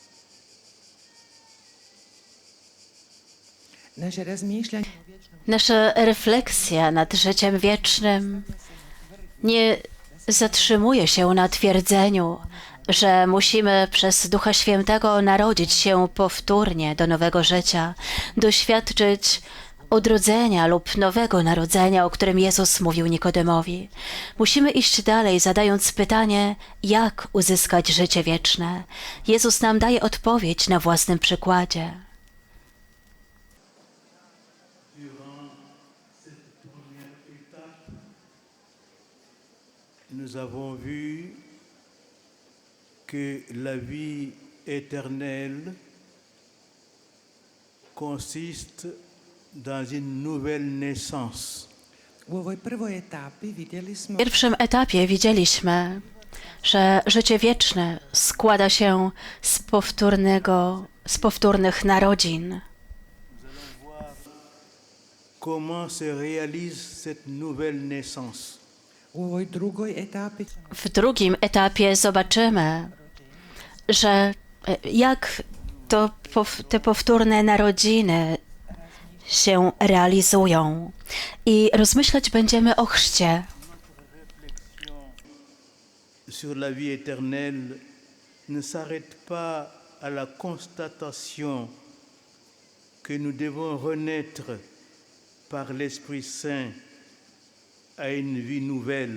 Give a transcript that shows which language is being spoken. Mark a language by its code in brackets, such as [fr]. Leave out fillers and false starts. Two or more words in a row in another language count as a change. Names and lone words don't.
[hr] Naše razmišljanje o vječnom [pl] Nasza refleksja nad życiem wiecznym nie zatrzymuje się na twierdzeniu, że musimy przez Ducha Świętego narodzić się powtórnie do nowego życia, doświadczyć odrodzenia lub nowego narodzenia, o którym Jezus mówił Nikodemowi. Musimy iść dalej, zadając pytanie, jak uzyskać życie wieczne. Jezus nam daje odpowiedź na własnym przykładzie. [fr] Nous avons vu que la vie éternelle consiste dans une nouvelle naissance. [hr] U ovoj prvoj etapi vidjeli smo [pl] W pierwszym etapie widzieliśmy, że życie wieczne składa się z powtórnych narodzin. [fr] Comment se réalise cette nouvelle naissance? [hr] u ovoj drugoj etapi [pl] W drugim etapie zobaczymy, że jak te powtórne narodziny się realizują. I rozmyślać będziemy o chrzcie. [fr] Sur la vie éternelle ne s'arrête pas à la constatation que nous devons renaître par l'Esprit Saint à une vie nouvelle.